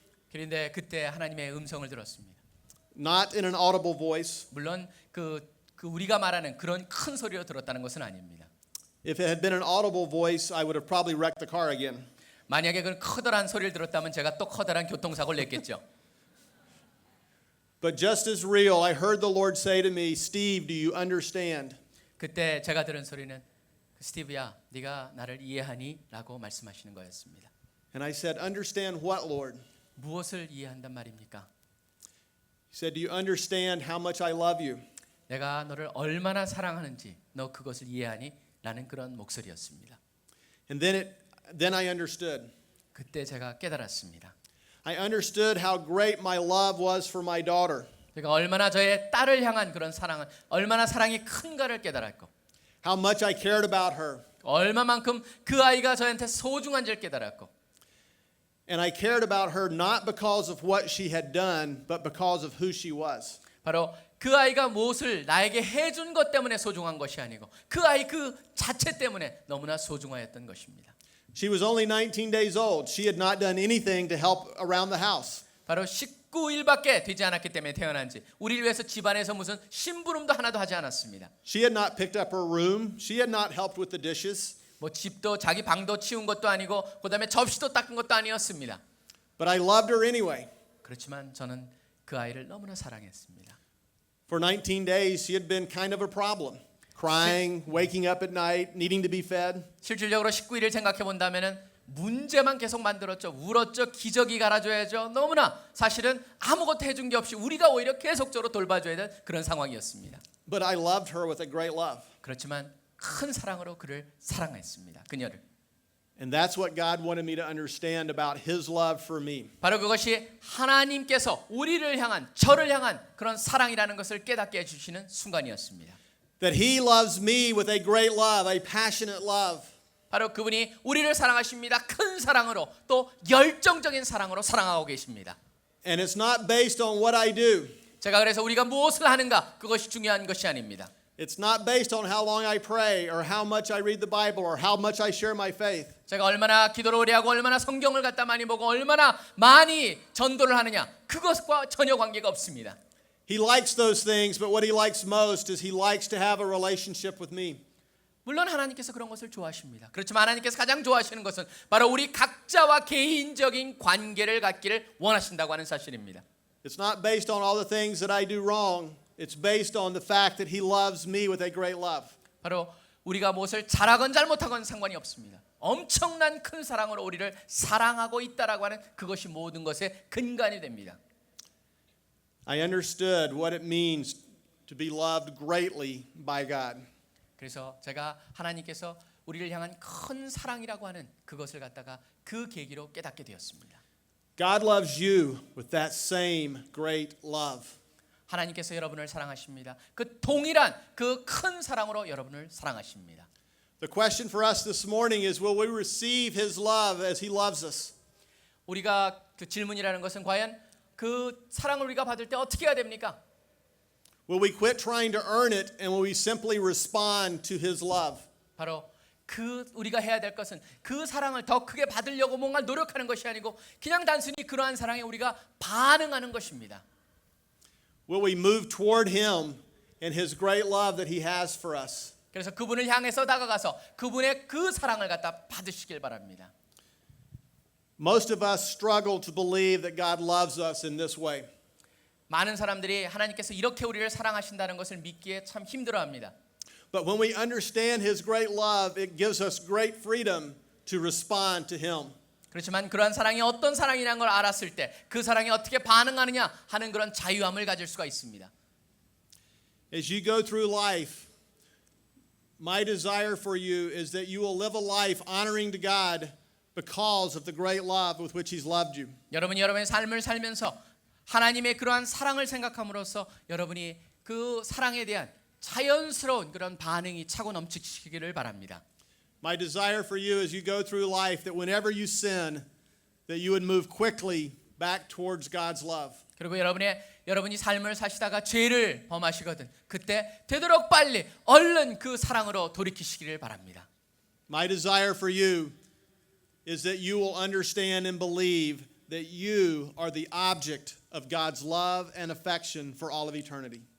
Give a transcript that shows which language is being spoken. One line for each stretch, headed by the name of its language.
Korean: 그런데 그때 하나님의 음성을 들었습니다.
English: not in an audible voice.
Korean: 물론 그 우리가 말하는 그런 큰 소리로 들었다는 것은 아닙니다.
English: If it had been an audible voice, I would have probably wrecked the car again.
Korean: 만약에 그 커다란 소리를 들었다면 제가 또 커다란 교통사고를 냈겠죠.
English: But just as real, I heard the Lord say to me, Steve, do you understand?
Korean: 그때 제가 들은 소리는 스티브야, 네가 나를 이해하니? 라고 말씀하시는 거였습니다.
English: And I said, understand what, Lord?
Korean: 무엇을 이해한단 말입니까?
English: He said, do you understand how much I love you?
Korean: 내가 너를 얼마나 사랑하는지 너 그것을 이해하니? 라는 그런 목소리였습니다.
English: And then I understood.
Korean: 그때 제가 깨달았습니다.
English: I understood how great my love was for my daughter.
Korean: 제가 얼마나 저의 딸을 향한 그런 사랑은 얼마나 사랑이 큰가를 깨달았고
English: How much I cared about her.
Korean: 얼마만큼 그 아이가 저한테 소중한지를 깨달았고
English: And I cared about her not because of what she had done, but because of who she was.
Korean: 바로 그 아이가 무엇을 나에게 해준 것 때문에 소중한 것이 아니고 그 아이 그 자체 때문에 너무나 소중하였던 것입니다.
English: She was only 19 days old. She had not done anything to help around the house.
Korean: 바로 19일밖에 되지 않았기 때문에 태어난 지 우리를 위해서 집안에서 무슨 심부름도 하나도 하지 않았습니다.
English: She had not picked up her room. She had not helped with the dishes.
Korean: 뭐 집도 자기 방도 치운 것도 아니고 그다음에 접시도 닦은 것도 아니었습니다.
English: But I loved her anyway.
Korean: 그렇지만 저는 그 아이를 너무나 사랑했습니다.
English: For 19 days, she had been kind of a problem. Crying, waking up at night, needing to be fed.
Korean: 실질적으로 19일을 생각해 본다면은 문제만 계속 만들었죠. 울었죠. 기저귀 갈아줘야죠. 너무나 사실은 아무것도 해준 게 없이 우리가 오히려 계속적으로 돌봐줘야 될 그런 상황이었습니다.
English: But I loved her with a great love.
Korean: 그렇지만 큰 사랑으로 그를 사랑했습니다. 그녀를.
English: And that's what God wanted me to understand about His love for me.
Korean: 바로 그것이 하나님께서 우리를 향한 저를 향한 그런 사랑이라는 것을 깨닫게 해주시는 순간이었습니다.
English: That He loves me with a great love, a passionate love.
Korean: 바로 그분이 우리를 사랑하십니다. 큰 사랑으로 또 열정적인 사랑으로 사랑하고 계십니다.
English: And it's not based on what I do.
Korean: 제가 그래서 우리가 무엇을 하는가 그것이 중요한 것이 아닙니다.
English: It's not based on how long I pray or how much I read the Bible or how much I share my faith.
Korean: 제가 얼마나 기도를 오래 하고 얼마나 성경을 갖다 많이 보고 얼마나 많이 전도를 하느냐 그것과 전혀 관계가 없습니다.
English: He likes those things, but what He likes most is He likes to have a relationship with me.
Korean: 물론 하나님께서 그런 것을 좋아하십니다. 그렇지만 하나님께서 가장 좋아하시는 것은 바로 우리 각자와 개인적인 관계를 갖기를 원하신다고 하는 사실입니다.
English: It's not based on all the things that I do wrong. It's based on the fact that He loves me with a great love.
Korean: 바로 우리가 무엇을 잘하건 잘못하건 상관이 없습니다. 엄청난 큰 사랑으로 우리를 사랑하고 있다라고 하는 그것이 모든 것의 근간이 됩니다.
English: I understood what it means to be loved greatly by God.
Korean: 그래서 제가 하나님께서 우리를 향한 큰 사랑이라고 하는 그것을 갖다가 그 계기로 깨닫게 되었습니다.
English: God loves you with that same great love.
Korean: 하나님께서 여러분을 사랑하십니다. 그 동일한 그 큰 사랑으로 여러분을 사랑하십니다.
English: The question for us this morning is, will we receive His love as He loves us?
Korean: 우리가 그 질문이라는 것은 과연 그 사랑을 우리가 받을 때 어떻게 해야 됩니까?
English: Will we quit trying to earn it and will we simply respond to His love?
Korean: 바로 그 우리가 해야 될 것은 그 사랑을 더 크게 받으려고 뭔가 노력하는 것이 아니고 그냥 단순히 그러한 사랑에 우리가 반응하는 것입니다.
English: Will we move toward Him and His great love that He has for us?
Korean: 그래서 그분을 향해서 다가가서 그분의 그 사랑을 갖다 받으시길 바랍니다.
English: Most of us struggle to believe that God loves us in this way.
Korean: 많은 사람들이 하나님께서 이렇게 우리를 사랑하신다는 것을 믿기에 참 힘들어합니다.
English: But when we understand His great love, it gives us great freedom to respond to Him.
Korean: 그렇지만 그러한 사랑이 어떤 사랑이라는 걸 알았을 때 그 사랑에 어떻게 반응하느냐 하는 그런 자유함을 가질 수가 있습니다.
English: As you go through life, my desire for you is that you will live a life honoring to God because of the great love with which He's loved you.
Korean: 여러분이 여러분의 삶을 살면서 하나님의 그러한 사랑을 생각함으로써 여러분이 그 사랑에 대한 자연스러운 그런 반응이 차고 넘치시기를 바랍니다.
English: My desire for you as you go through life that whenever you sin, that you would move quickly back towards God's love.
Korean: 그리고 여러분이 삶을 사시다가 죄를 범하시거든 그때 되도록 빨리 얼른 그 사랑으로 돌이키시기를 바랍니다.
English: My desire for you is that you will understand and believe that you are the object of God's love and affection for all of eternity.